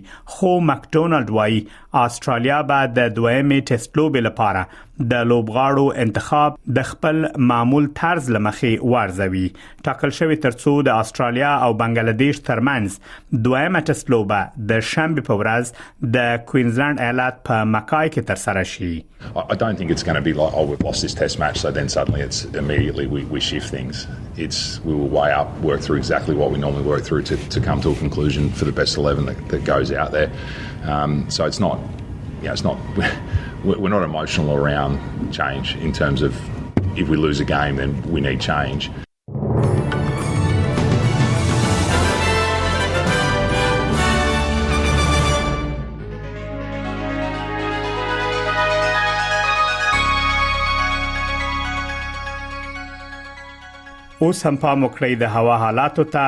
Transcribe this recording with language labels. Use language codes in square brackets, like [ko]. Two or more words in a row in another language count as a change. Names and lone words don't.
[ps] خو مکډونالډ وایي استرالیا به د دویمې ټیسټ لوبې لپاره د لوبغاړو انتخاب د خپل معمول طرز لمخې ورزوي. ټاکل شوی ترڅو د استرالیا او بنگلاديش ترمنځ دویمه ټیسټ لوبه د شنبه په ورځ د کوینزلند ایالت په مکای کې ترسره شي. [en] I don't think it's going to be like, oh, we've lost this test match, so then suddenly it's immediately we shift things. We will weigh up, work through exactly what we normally work through to come to a conclusion for the best 11 that goes out there. So it's not, we're not emotional around change in terms of if we lose a game, then we need change. [ps] اوس هم پام وکړئ د هوا حالاتو ته.